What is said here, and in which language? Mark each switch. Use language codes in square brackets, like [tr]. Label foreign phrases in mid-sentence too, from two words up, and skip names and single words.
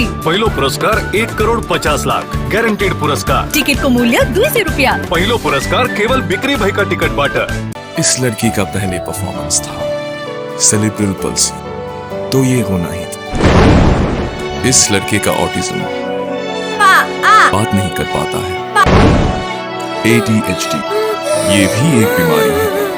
[ne] पहिलो पुरस्कार 1 करोड़ 50 लाख गॅरंटीड पुरस्कार। टिकट को मूल्य 200 रुपया। पहिलो पुरस्कार केवल बिक्री भएका टिकट बाट। [hi] इस लड़की का पहले परफॉर्मेंस था [en] cerebral palsy, [hi] तो ये होना ही था। इस लड़के का ऑटिज्म, बात नहीं कर पाता है। ADHD ये भी एक बीमारी है।